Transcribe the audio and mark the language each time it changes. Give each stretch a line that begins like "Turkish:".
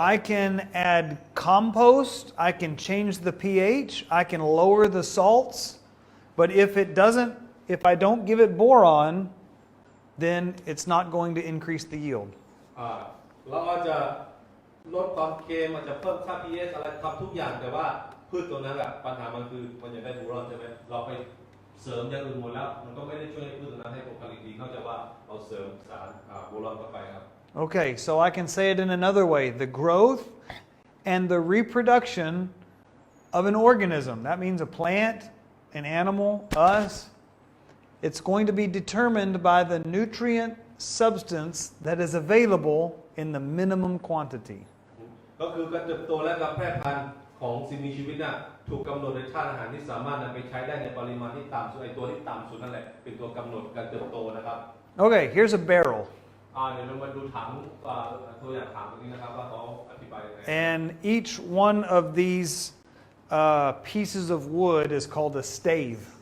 English: I can add compost, I can change the pH, I can lower the salts, but if I don't give it boron, then it's not going to increase the yield.
Thai: เราอาจจะลดความเค็มอาจจะเพิ่มค่า pH อะไรทำทุกอย่างแต่ว่าพืชตัวนั้นแหละปัญหามันคือมันอยากได้โบรอนใช่ไหมเราไปเสริมอย่างอื่นหมดแล้วมันก็ไม่ได้ช่วยให้พืชตัวนั้นให้ผลผลิตดีนอกจากว่าเราเสริมสารโบรอนเข้าไปครับ
English: Okay, so I can say it in another way. The growth and the reproduction of an organism, that means a plant, an animal, us, it's going to be determined by the nutrient substance that is available in the minimum quantity.
Thai: ก็คือการเติบโตและการแพร่พันธุ์ของสิ่งมีชีวิตน่ะถูกกำหนดในธาตุอาหารที่สามารถนำไปใช้ได้ในปริมาณที่ต่ำสุดไอตัวที่ต่ำสุดนั่นแหละเป็นตัวกำหนดการเติบโตนะครับ
English: Okay, here's a barrel.
Thai: เดี๋ยวเรามาดูถังตัวอย่างถังตรงนี้นะครับว่าเขาอธิบายยังไง
English: And each one of these pieces of wood is called a stave.